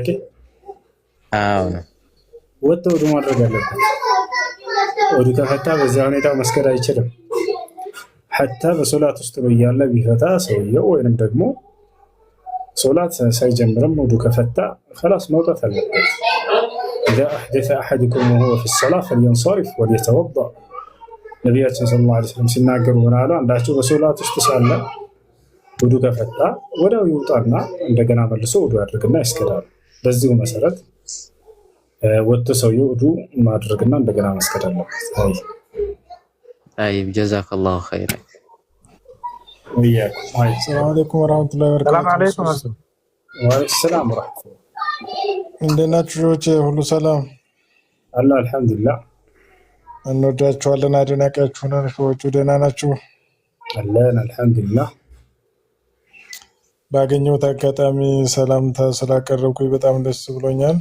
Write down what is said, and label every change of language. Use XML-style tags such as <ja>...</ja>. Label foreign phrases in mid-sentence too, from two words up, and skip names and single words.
<am>አዎ ወጥቶ ውዱ ማድረግ አለበት። ውዱ ከፈታ በዛ ሁኔታ መስገድ አይችልም። ሐታ በሶላት ውስጥ ነው እያለ ቢፈታ ሰውየው ወይንም ደግሞ ሶላት ሳይጀምርም ውዱ ከፈታ خلاص መውጣት አለበት።</am> <ar>إذا أحدث أحدكم وهو في الصلاة فلينصرف وليتوضأ</ar> <am>ነቢያችን</am> <ar>صلى الله عليه وسلم</ar> <am>ሲናገሩ ምን አሉ? አንዳችሁ በሶላት ውስጥ ሳለ ውዱ ከፈታ ወዲያው ይውጣና እንደገና መልሶ ውዱ ያድርግና ይስገዳል። በዚሁ መሰረት ወጥቶ ሰውየው ውዱ ማድረግና እንደገና መስገድ አለበት።</am> <ar>طيب جزاك الله خيرا. وياكم. السلام عليكم ورحمة الله وبركاته. السلام عليكم. وعليكم السلام ورحمة الله.</ar> <am>እንደት ናችሁ? ሁሉ ሰላም</am> <ar>الله الحمدلله።</ar> <am>እንወዳችኋለን፣ አድናቂያችሁ ነን። ሰዎቹ ደህና ናችሁ? አለን አልሐምዱሊላህ። ባገኘሁት አጋጣሚ ሰላምታ ስላቀረብኩኝ በጣም ደስ ብሎኛል።</am>